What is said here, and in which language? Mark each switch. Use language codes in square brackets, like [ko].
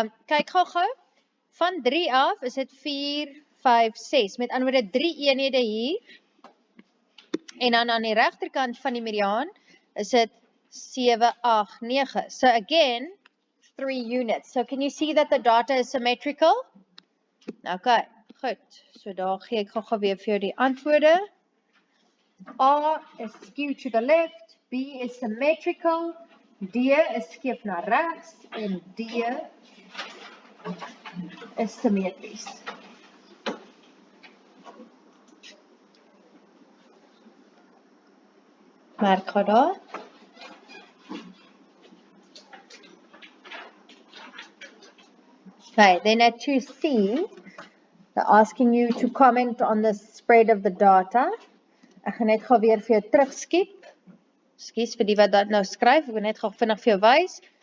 [af] Kyk gou-gou, van 3 af is dit 4, 5, 6, met ander woorde 3 eenhede hier, en dan aan die regterkant van die mediaan is dit 7, 8, 9. [en] So again, 3 units. So can you see that the data is symmetrical? [af] Okay, goed. So daar gee ek gou-gou weer vir jou die antwoorde. [en] A is skew to the left, B is symmetrical, D is [af] skeef na regs, en D is symmetries. Merk gou daar. [en] Okay, then at 2C, they're asking you to comment on the spread of the data. [af] Ek gaan net gou weer vir jou terugskiep. Ekskuus vir die wat dat nou skryf, ek wil net gou vinnig vir jou wys.